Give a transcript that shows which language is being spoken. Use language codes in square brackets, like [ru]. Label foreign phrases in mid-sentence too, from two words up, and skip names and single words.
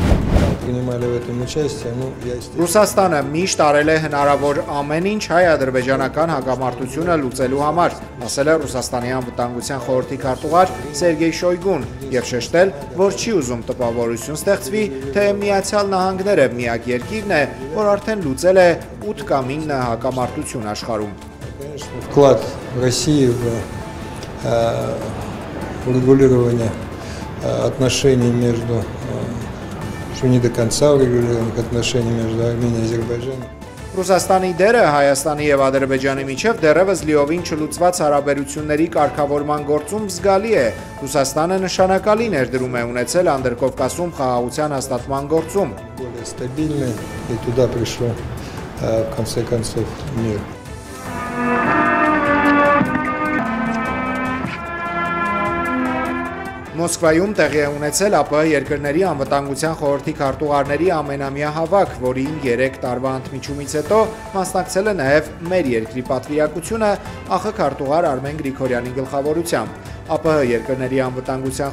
[hy] Ռուսաստանը միշտ արել է հնարավոր ամեն ինչ հայ-ադրբեջանական հակամարտությունը լուծելու համար, ասել է Ռուսաստանի անվտանգության խորհրդի քարտուղար Սերգեյ Շոյգուն եւ շեշտել, որ չի ուզում տպավորություն ստեղծվի, թե Միացյալ Նահանգները միակ երկիրն է, որ արդեն լուծել է 8 կամ 9 հակամարտություն աշխարհում։ [ru] Вклад России в урегулирование отношений между не до конца урегулированных отношений между Арменией и Азербайджаном. [hy] Ռուսաստանի դերը Հայաստանի եւ Ադրբեջանի միջև դեռևս լիովին չլուծված հարաբերությունների կարգավորման գործում զգալի է։ Ռուսաստանը նշանակալի ներդրում է ունեցել Անդրկովկասում խաղաղության հաստատման գործում։ [ru] Более стабильный, и туда пришел в конце концов мир. [hy] Մոսկվայում տեղի է ունեցել ԱՊՀ երկրների անվտանգության խորհրդի քարտուղարների ամենամյա հավաք, որին 3 տարվա ընդմիջումից հետո մասնակցել է նաև մեր երկրի պատվիրակությունը ԱԽ քարտուղար Արմեն Գրիգորյանի գլխավորությամբ։ ԱՊՀ երկրների անվտանգության